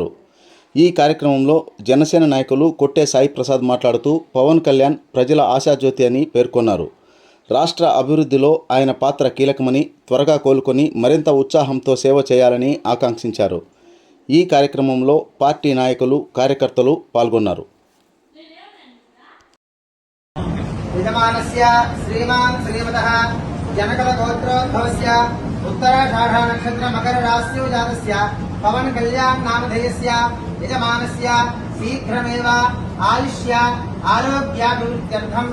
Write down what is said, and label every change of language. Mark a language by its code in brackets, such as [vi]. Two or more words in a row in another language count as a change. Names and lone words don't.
[te] ఈ కార్యక్రమంలో జనసేన నాయకులు కొట్టే సాయి ప్రసాద్ మాట్లాడుతూ పవన్ కళ్యాణ్ ప్రజల ఆశాజ్యోతి అని పేర్కొన్నారు. రాష్ట్ర అభివృద్ధిలో ఆయన పాత్ర కీలకమని, త్వరగా కోలుకొని మరింత ఉత్సాహంతో సేవ చేయాలని ఆకాంక్షించారు. ఈ కార్యక్రమంలో పార్టీ నాయకులు, కార్యకర్తలు పాల్గొన్నారు. [sa] जनकल गोत्रोद्भवस्य उत्तराषाढा नक्षत्र मकर राशियो जातस्य पवन कल्याण नामधेयस्य यजमानस्य शीघ्रमेव आयुष्य आरोग्याभिवृद्ध्यर्थम्